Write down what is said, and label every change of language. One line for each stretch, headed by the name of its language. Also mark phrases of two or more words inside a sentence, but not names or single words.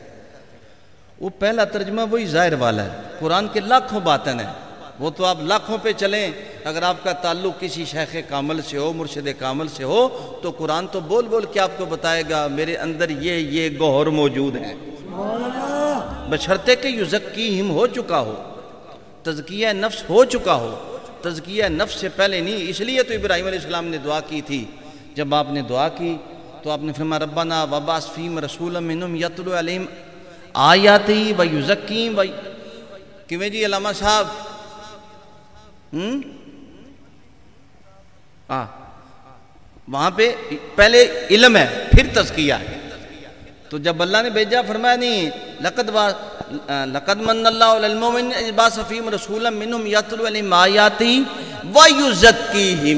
Urdu: وہ پہلا ترجمہ وہی ظاہر والا ہے، قرآن کے لاکھوں باتیں ہیں، وہ تو آپ لاکھوں پہ چلیں، اگر آپ کا تعلق کسی شیخ کامل سے ہو، مرشد کامل سے ہو، تو قرآن تو بول بول کے آپ کو بتائے گا میرے اندر یہ گوہر موجود ہیں،
Arabic: سبحان اللہ،
Urdu: بشرطے کہ یزکیہم ہو چکا ہو، تزکیہ نفس ہو چکا ہو، تزکیہ نفس سے پہلے نہیں۔ اس لیے تو ابراہیم علیہ السلام نے دعا کی تھی، جب آپ نے دعا کی تو آپ نے فرمایا
Arabic: ربنا وبعث فیہم رسولا منہم یتلو علیہم آیاتی و یزکیہم
Urdu: و کیویں جی علامہ صاحب؟ وہاں پہ پہلے علم ہے پھر تزکیہ ہے، تو جب اللہ نے بھیجا فرمایا نہیں
Arabic: لقد من اللہ علی المؤمنین اذ بعث فیہم رسولا منہم یتلو علیہم آیاتی و یزکیہم۔